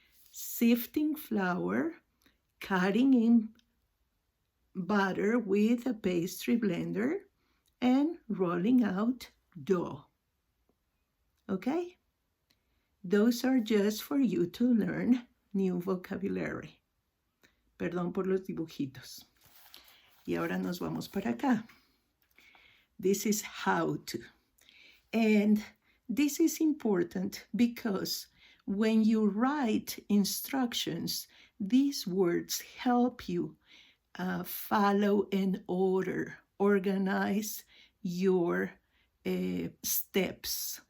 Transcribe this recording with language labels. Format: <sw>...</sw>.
<en>Sifting flour, cutting in butter with a pastry blender, and rolling out dough. Okay? Those are just for you to learn new vocabulary.</en> <es>Perdón por los dibujitos. Y ahora nos vamos para acá.</es> <en>This is how to. And this is important because when you write instructions, these words help you follow an order, organize your steps.</en>